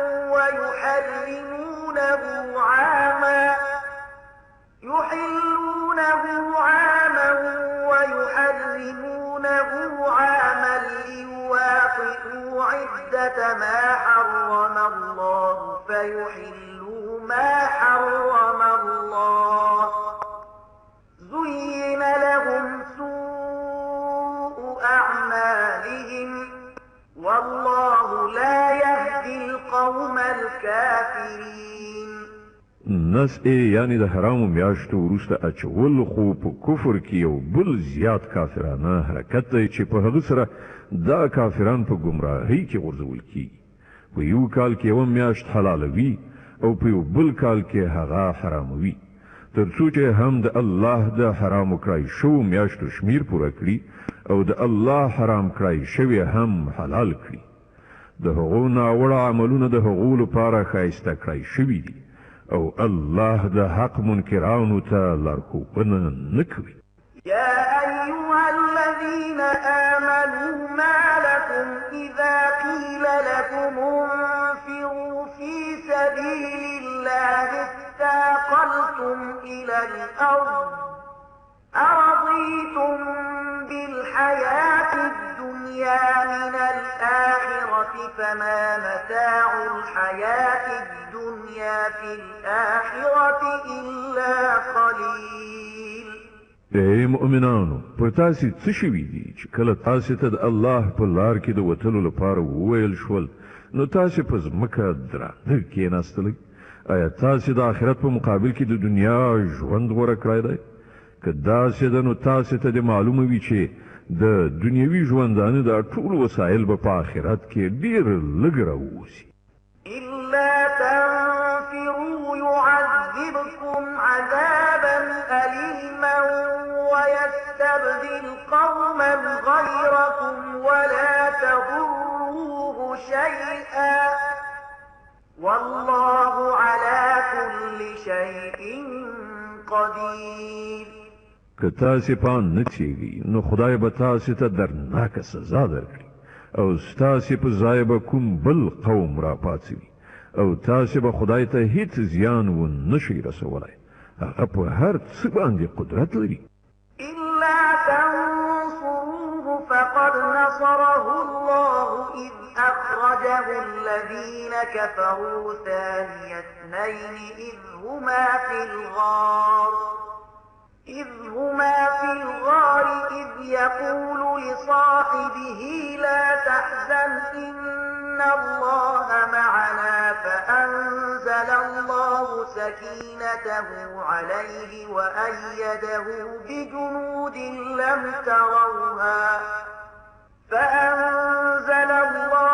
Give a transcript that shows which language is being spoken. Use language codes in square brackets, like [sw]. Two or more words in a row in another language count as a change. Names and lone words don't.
[ar] ويحرمونه عاما ليواطئوا عدة ما حرم الله فيحلوا ما حرم الله زين لهم سوء أعمالهم والله لا يهدي القوم الكافرين. [ps] نس یعنی د حرامو میاشتو وروسته اچول خو په کفر کې یو بل زیات کافرانه حرکت دی چې په هغه سره دا کافران په گمراهۍ کې غورځول کیږي. په یو کال کې یو میاشت حلالوي او په یو بل کال کې هغه حراموي تر څو چې هم د الله د حرام کړای شو میاشتو شمیر پوره کړي او د الله حرام کړای شوی هم حلال کړي. د هغو ناوړه عملونه د هغو لپاره ښایسته کړای شوي دي او الله د حق منکرانو ته لارښوونه نه کوي. [ar] يا أيها الذين آمنوا ما لكم إذا قيل لكم انفروا في سبيل الله اثاقلتم إلى الأرض أرضيتم بالحياة الدنيا من الآخرة فما متاع الحياة الدنيا في الآخرة إلا قليل. [ps] ای مؤمنانو پر تاسو څه شوي دي چې کله تاسو ته د الله په لار کې د وتلو لپاره وویل شول نو تاسو په ځمکه درانه کېناستئ؟ آیا تاسو د آخرت په مقابل کې د دنیا ژوند غوره کړی دی؟ که داسې ده نو تاسو ته د معلومه وي چې د دنیوي ژوندانه د ټول وسایل به په آخرت کې ډېر لږ راووځي. [ar] إلا تنفروا يعذبكم عذابا أليما ويستبدل قوما غيركم ولا تضروه شيئا والله على كل شيء قدير. [ps] که تاسو پان نه چیږي نو خدای به تاسو ته درناکه سزا درکړي او ستاسو په ځای به کوم بل قوم را پاڅوي او تاسو به خدای ته هیڅ زیان و نشئ رسولی. هغه په هر څه باندې قدرت لري. [ar] إلا تنصروه فقد نصره الله إذ أخرجه الذين كفروا ثاني اثنين إذ هما في الغار إذ يقول لصاحبه لا تحزن إن الله معنا فأنزل الله سكينته عليه وأيده بجنود لم تروها فأنزل الله